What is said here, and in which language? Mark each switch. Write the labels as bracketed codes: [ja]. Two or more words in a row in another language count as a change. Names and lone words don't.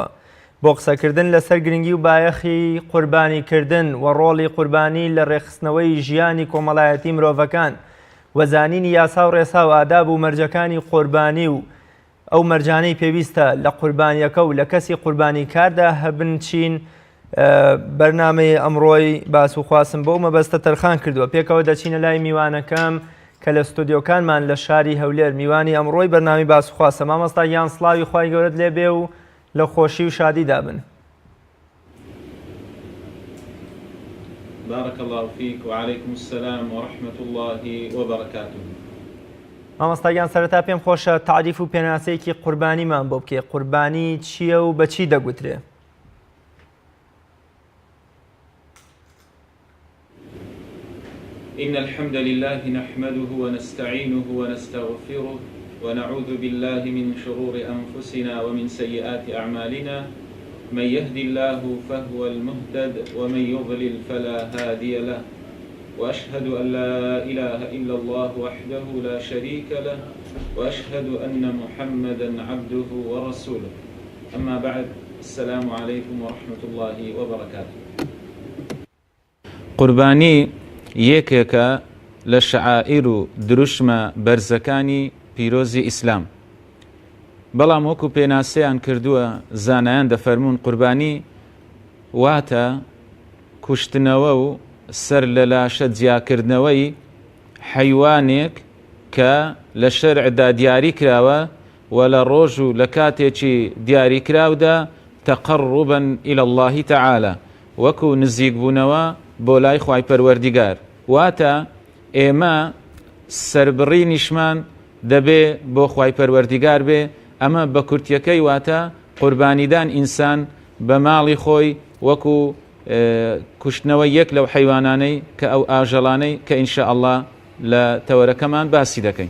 [ckb] بۆ قسەکردن لەسەر گرنگی و بایەخی قوربانیکردن و ڕۆڵی قوربانی لە ڕێخستنەوەی ژیانی کۆمەڵایەتی مرۆڤەکان وەزانینی یاسا و ڕێسا و ئاداب و مەرجەکانی قوربانی و ئەو مەرجانەی پێویستە لە قوربانیەکە و لە کەسی قوربانیکاردا هەبن چین بەرنامەی ئەمڕۆی باس و خواسم بۆ مەبەستە تەرخان کردووە. پێکەوە دەچینە لای میوانەکەم کە لە ستودیۆکانمان لە شاری هەولێر میوانی ئەمڕۆی بەرنامی باس و خواسە. مامۆستا گیان سڵاوی خوای گەورەت لێبێ و لە خۆشی و شادی دابن. [ar] بارك الله فيك وعليكم السلام ورحمة الله وبركاته. [ckb] مامۆستا گیان سەرەتا پێم خۆشە تعریف و پێناسەیەکی قوربانیمان بۆ بکێ. قوربانی چییە و بە چی دەگوترێ؟ [ar] إن الحمد لله نحمده ونستعينه ونستغفره ونعوذ بالله من شرور أنفسنا ومن سيئات أعمالنا من يهد الله فهو المهتد ومن يضلل فلا هادي له وأشهد أن لا إله إلا الله وحده لا شريك له وأشهد أن محمدا عبده ورسوله أما بعد السلام عليكم ورحمة الله وبركاته. [ckb] قرباني یەکێکە لە شەعائیر و دروشمە بەرزەکانی پیرۆزی ئیسلام. بەڵام وەکو پێناسەیان کردووە زانایان دەفەرمونون قوربانی واتە کوشتنەوە و سەر لە لاشە جیاکردنەوەی حەیوانێک کە لە شەرعدا دیاری کراوە و لە ڕۆژ و لە کاتێکی دیاری کراودا [ar] تەقەڕوبەن إلى الله تعالى [ckb] وەکو نزیک بوونەوە بۆ لای خوای پەروەردیگار. واتە ئێمە سەربڕینیشمان دەبێ بۆ خوای پەروەردیگار بێ. ئەمە بە کورتیەکەی واتە قوربانیدان ئینسان بە ماڵی خۆی وەکو کوشتنەوە یەک لەو حەیوانانەی کە ئەو ئاژەڵانەی کە ئینشاءالله لە تەوەرەکەمان باسی دەکەین.